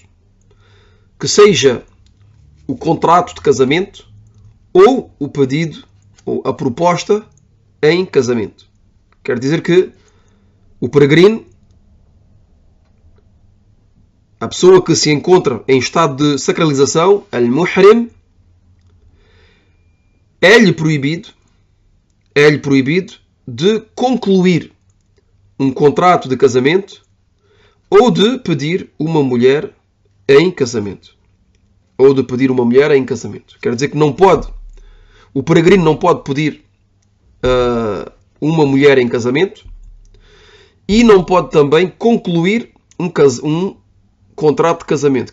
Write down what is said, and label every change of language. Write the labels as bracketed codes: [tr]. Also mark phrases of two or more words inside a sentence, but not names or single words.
[pt] Que seja o contrato de casamento ou o pedido ou a proposta em casamento. Quer dizer que o peregrino, a pessoa que se encontra em estado de sacralização, al-muhrim, é-lhe proibido de concluir um contrato de casamento ou de pedir uma mulher em casamento. Quer dizer que não pode, o peregrino não pode pedir uma mulher em casamento e não pode também concluir um contrato de casamento.